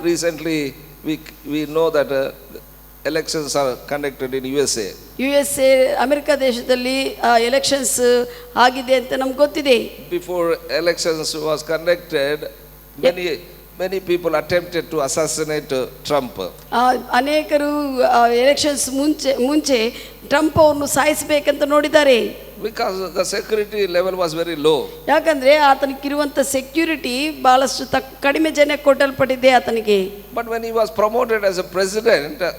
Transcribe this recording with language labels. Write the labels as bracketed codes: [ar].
[en] Recently we know that elections are conducted in USA. [kn] America ದೇಶದಲ್ಲಿ elections ಆಗಿದೆ ಅಂತ ನಮ್ಗೆ ಗೊತ್ತಿದೆ. [en] Before elections was conducted, many people attempted to assassinate Trump. [kn] ಅನೇಕರು elections ಮುಂಚೆ Trump ಅವರನ್ನು ಸಾಯಿಸಬೇಕಂತ ನೋಡಿದ್ದಾರೆ. [en] Because the security level was very low. [kn] ಯಾಕಂದ್ರೆ ಆತನಿಗಿರುವಂತ ಸೆಕ್ಯೂರಿಟಿ ಬಹಳಷ್ಟು ಕಡಿಮೆ ಜನ ಕೊಟ್ಟಲ್ಪಟ್ಟಿದೆ ಆತನಿಗೆ. [en] But when he was promoted as a president,